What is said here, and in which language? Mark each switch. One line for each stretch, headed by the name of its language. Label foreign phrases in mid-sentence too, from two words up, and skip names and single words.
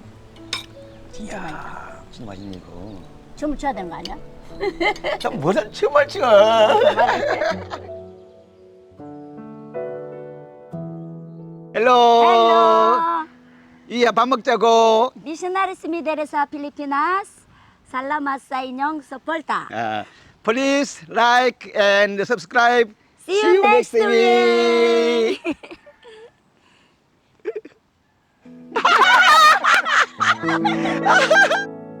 Korean: 진짜 맛있다. 진짜 맛있네 이거. 춤을 춰야 되는 거 아니야? 참 무슨 춤을 춰. 헬로.
English: Hello.
Korean: 이야 밥 먹자고.
Cebuano: Missionaries mi dari sa Pilipinas. Salamat sa inyong suporta.
English: Please like and subscribe. See you next week.